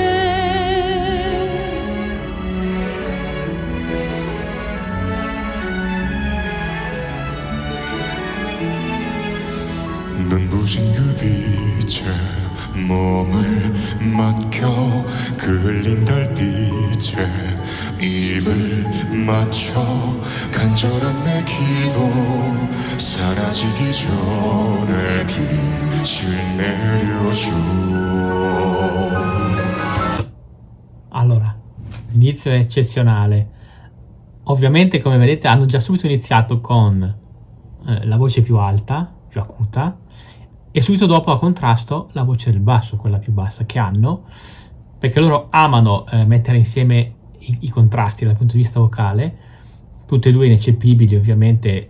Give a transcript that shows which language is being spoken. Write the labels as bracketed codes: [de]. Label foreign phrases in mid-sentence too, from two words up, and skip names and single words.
[ko] 눈부신 그 빛에 몸을 맡겨 그 흘린 달빛에 입을 맞춰 간절한 내 기도 사라지기 전에 빛을 내려줘. [it] Allora, l'inizio è eccezionale. Ovviamente, come vedete, hanno già subito iniziato con la voce più alta, più acuta, e subito dopo a contrasto la voce del basso, quella più bassa che hanno, perché loro amano mettere insieme i contrasti dal punto di vista vocale, tutte e due ineccepibili ovviamente.